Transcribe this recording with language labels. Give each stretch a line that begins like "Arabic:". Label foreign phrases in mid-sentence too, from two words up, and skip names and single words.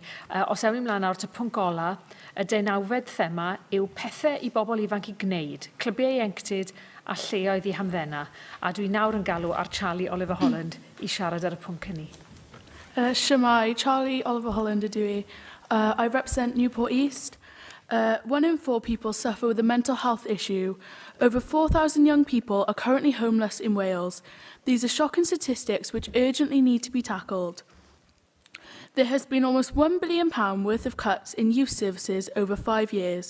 Welsh: Os ewn ni mlaen nawr at y pwnc ola, y deunawfed thema yw pethau i bobl ifanc i gwneud, clybiau ieuenctid a lleoedd i hamddenna. A dwi nawr yn galw ar Charlie Oliver Holland i siarad ar y pwnc hynny. Shemai, Charlie Oliver Holland ydw i.
English: I represent Newport East. 1 in 4 people suffer with a mental health issue. Over 4,000 young people are currently homeless in Wales. These are shocking statistics which urgently need to be tackled. There has been almost £1 billion worth of cuts in youth services over 5 years.